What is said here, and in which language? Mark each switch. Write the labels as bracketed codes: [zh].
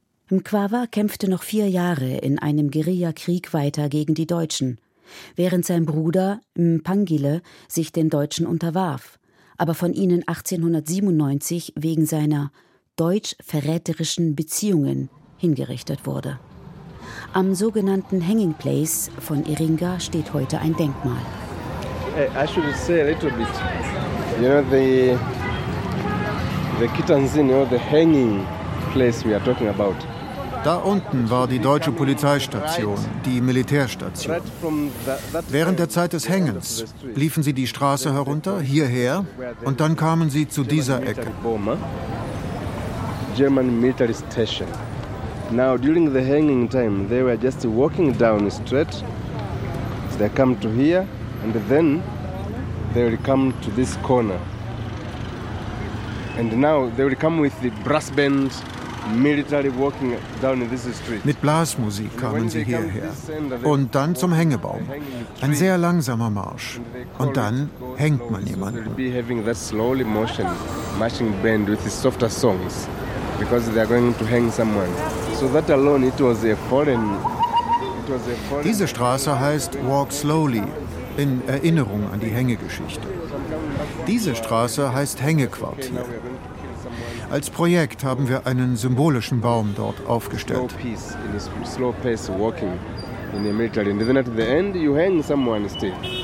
[de] Mkwawa kämpfte noch 4 Jahre in einem Guerillakrieg weiter gegen die Deutschen, während sein Bruder Mpangile sich den Deutschen unterwarf, aber von ihnen 1897 wegen seiner deutsch-verräterischen Beziehungen hingerichtet wurde. Am sogenannten Hanging Place von Iringa steht heute ein Denkmal. [en] I should say a little bit. You know, the Kitanzin, you know, the hanging place we are talking about. [de] Da unten war die deutsche Polizeistation, die Militärstation. Während der Zeit des Hängens liefen sie die Straße herunter, hierher, und dann kamen sie zu dieser Ecke. [en] German military station. Now during the hanging time, they were just walking down the street. They come to here, and then they will come to this corner. And now they will come with the brass band, military walking down this street. [de] Mit Blasmusik kamen sie hierher und dann zum Hängebaum. Ein sehr langsamer Marsch. Und dann hängt man jemanden. [en] They will be having that slowly motion, marching band with the softer songs. Because they are going to hang someone. So that alone, it was a foreign. [de] Diese Straße heißt Walk Slowly, in Erinnerung an die Hängegeschichte. Diese Straße heißt Hängequartier. Als Projekt haben wir einen symbolischen Baum dort aufgestellt. [en] Slow pace walking in the military. And then at the end, you hang someone still.